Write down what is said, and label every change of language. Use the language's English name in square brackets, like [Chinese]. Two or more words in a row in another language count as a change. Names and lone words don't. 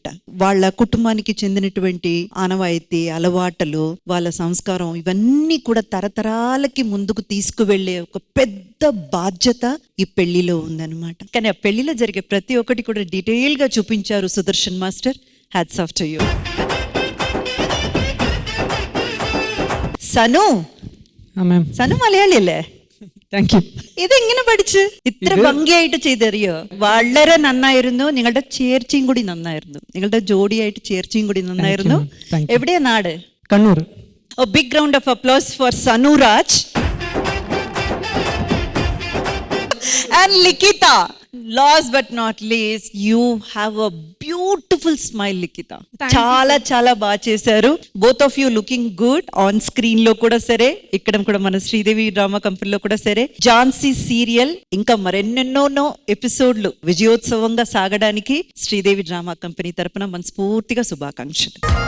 [Telugu] వాళ్ళ కుటుంబానికి చెందినటువంటి ఆనవాయితీ, అలవాట్లు, వాళ్ళ సంస్కారం ఇవన్నీ కూడా తరతరాలకి ముందుకు తీసుకువెళ్లే ఒక పెద్ద బాధ్యత ఈ పెళ్లిలో ఉందన్నమాట. కానీ ఆ పెళ్లిలో జరిగే ప్రతి ఒక్కటి కూడా డీటెయిల్ గా చూపించారు సుదర్శన్ మాస్టర్. [English] Hats off to you. [Malayalam] സനു മലയാളിയല്ലേ? [English] Thank you. [Malayalam] ഇതെങ്ങനെ പഠിച്ച്? ഇത്ര ഭംഗിയായിട്ട് ചെയ്തറിയോ? വളരെ നന്നായിരുന്നു. നിങ്ങളുടെ ചേർച്ചയും കൂടി നന്നായിരുന്നു. നിങ്ങളുടെ ജോഡിയായിട്ട് ചേർച്ചയും കൂടി നന്നായിരുന്നു. എവിടെയാ നാട്? കണ്ണൂർ. [English] A big round of applause for Sanu Raj and Likita. Last but not least, you have a beautiful smile, Likita. [Telugu] చాలా బాగా చేశారు. [English] Both of you looking good on screen [Telugu] లో కూడా సరే, ఇక్కడ కూడా మన శ్రీదేవి డ్రామా కంపెనీలో కూడా సరే. ఝాన్సీ సీరియల్ ఇంకా మరెన్నెన్నో ఎపిసోడ్లు విజయోత్సవంగా సాగడానికి శ్రీదేవి డ్రామా కంపెనీ తరపున మనస్ఫూర్తిగా శుభాకాంక్షలు.